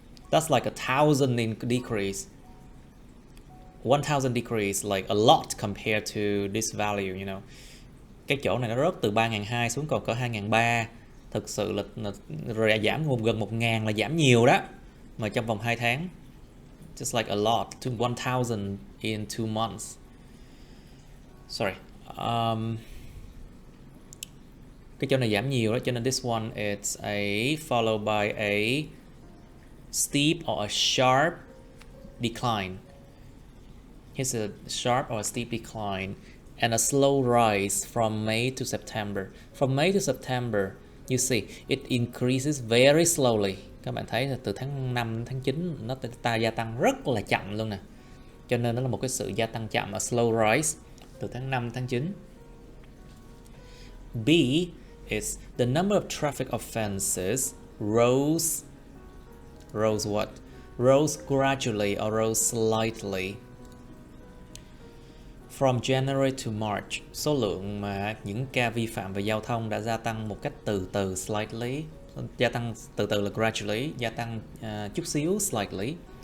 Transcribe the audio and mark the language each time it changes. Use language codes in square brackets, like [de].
[en] That's like 1,000 in decrease. 1,000 decrease, like a lot compared to this value, you know. [vi] Cái chỗ này nó rớt từ 3.200 xuống còn có 2.300. Thực sự là giảm gần 1.000 là giảm nhiều đó. Mà trong vòng 2 tháng. [en] Just like a lot, to 1,000 in 2 months. Sorry. [vi] Cái chỗ này giảm nhiều đó, cho nên [en] this one it's a followed by a steep or a sharp decline. Here's a sharp or a steep decline and a slow rise from May to September. From May to September, you see, it increases very slowly. [vi] Các bạn thấy là từ tháng 5 đến tháng 9 nó gia tăng rất là chậm luôn nè. Cho nên nó là một cái sự gia tăng chậm, [en] a slow rise [vi] từ tháng 5 đến tháng 9. [en] B is the number of traffic offenses rose what? Rose gradually or rose slightly. From January to March, [vi] số lượng mà những ca vi phạm về giao thông đã gia tăng một cách từ từ, slightly. Gia tăng từ từ là gradually, gia tăng chút xíu, slightly.